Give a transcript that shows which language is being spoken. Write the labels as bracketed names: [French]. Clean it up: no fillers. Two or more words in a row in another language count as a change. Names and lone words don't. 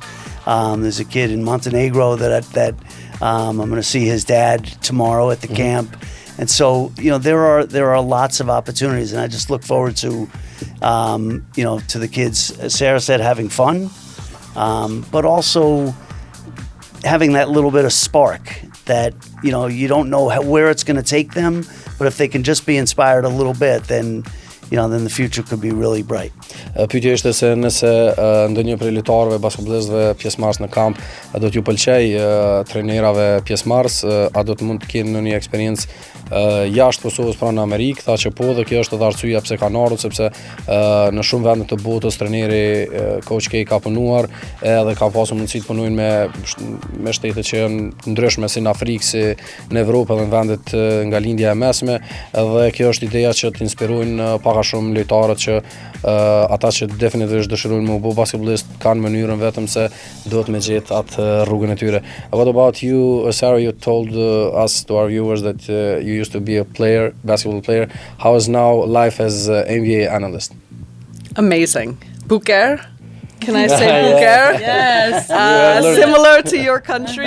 [English] There's a kid in Montenegro that I'm going to see his dad tomorrow at the camp, and so there are lots of opportunities, and I just look forward to to the kids, as Sarah said, having fun, but also having that little bit of spark that you don't know where it's going to take them, but if they can just be inspired a little bit, then the future could be really bright. [Albanian] Pyetja ishte se nëse ndonjë prej lojtarëve basketballistëve pjesëmarrës në kamp, a do t'ju pëlqej trajnerave pjesëmarrës, a do të mund të kenë ndonjë eksperiencë jashtë Kosovës pranë Amerikë? Tha që po, dhe kjo është edhe arsyeja pse kanë ardhur, sepse në shumë vende të botës trajneri Ky ka punuar edhe ka pasur mundësi të punojnë me shtete që janë ndryshme si në Afrikë, si në Evropë dhe në vendet nga lindja e mesme, dhe kjo është ideja që të inspirojnë pak shumë lojtarët që ata që definitivisht dëshirojnë me u bë basketballist kanë mënyrën vetëm se duhet me gjetë atë rrugën e tyre. [English] What about you, Sarah? You told us, to our viewers, that you used to be a player, basketball player. How is now life as NBA analyst? Amazing. Buker. Can I say Buker? Yes. Similar to your country.